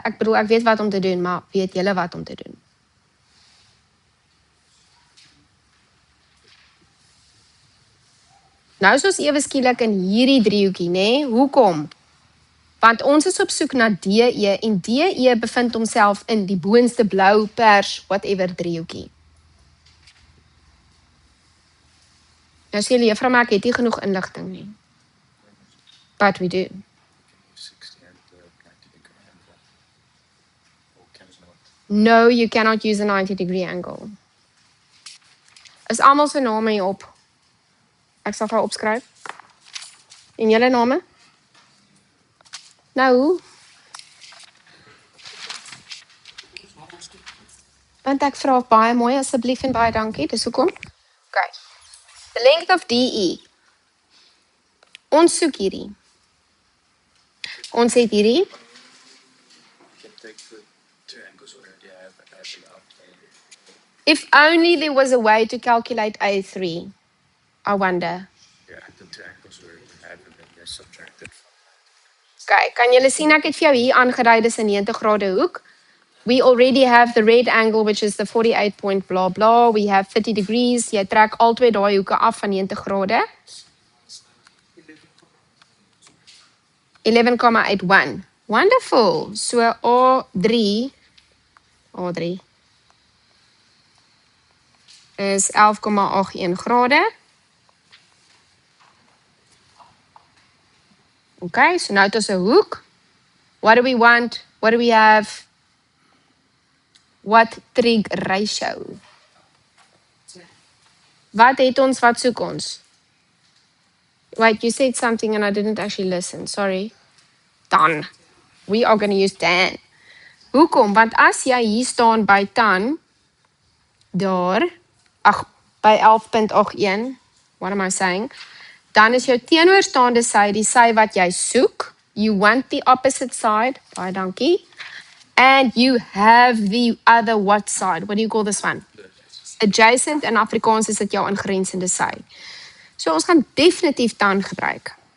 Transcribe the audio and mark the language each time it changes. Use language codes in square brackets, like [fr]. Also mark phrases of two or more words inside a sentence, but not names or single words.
[af] Ek bedoel, ek weet wat om te doen, maar weet julle wat om te doen? Nou is ons ewe skielik in hierdie driehoekie, nê? Hoekom? Want ons is op soek na DE en DE bevind homself in die boonste blou pers whatever driehoekie. Nou sê julle juffrou, maar ek het nie genoeg inligting nie. [en] But we do. No, you cannot use a 90-degree angle. [af] Is almal se name hier op? Ek sal vir opskryf. En julle name? Nou, want ek vra baie mooi, asseblief en baie dankie, dis hoekom. [en] Okay. The length of DE. [af] Ons soek hierdie. Ons het hierdie. [en] If only there was a way to calculate A3, I wonder. Yeah, the two angles were added and they're subtracted. [af] Okay, kan julle sien ek het vir jou hier aangedui dis 'n 90 grade hoek. [en] We already have the red angle which is the 48 point blah blah. We have 30 degrees. [af] Jy trek al twee daai hoeke af van 90 grade. 11,81. [en] Wonderful. So A3 is 11,81 grade. [af] Okay, so nou het ons 'n hoek. [en] What do we want? What do we have? What trig ratio? [af] Wat het ons, wat soek ons? [en] Wait, you said something and I didn't actually listen, sorry. Dan. We are going to use tan. Hoekom? [af] Want as jy hier staan by tan, daar, by 11.81, [en] what am I saying? [af] Dan is jou teenoorstaande sy die sy wat jy soek. [en] You want the opposite side. [af] Baie dankie. [en] And you have the other what side? What do you call this one? Adjacent. [af] In Afrikaans is dit jou aangrensende sy. So ons gaan definitief tan gebruik.